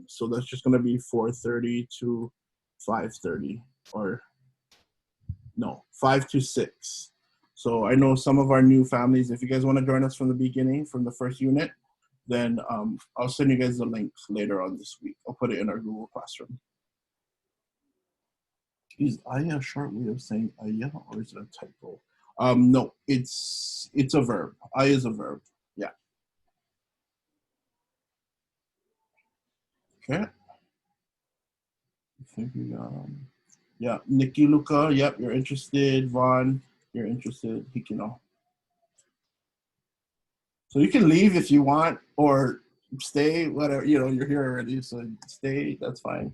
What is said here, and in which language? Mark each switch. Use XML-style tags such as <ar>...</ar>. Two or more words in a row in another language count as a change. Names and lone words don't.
<en>So that's just going to be 4:30 to 5:30, or no, 5 to 6. So I know some of our new families, if you guys want to join us from the beginning, from the first unit, then I'll send you guys the link later on this week. I'll put it in our Google Classroom. Is ʻAʻA a short way of saying ʻAʻA, or is it a typo? No, it's a verb. ʻAʻA is a verb. Yeah. Okay. I think we yeah, Nikki Luca, yep, you're interested. Vaughn, you're interested. Hikino. So you can leave if you want, or stay, whatever, you know, you're here already, so stay, that's fine.</en>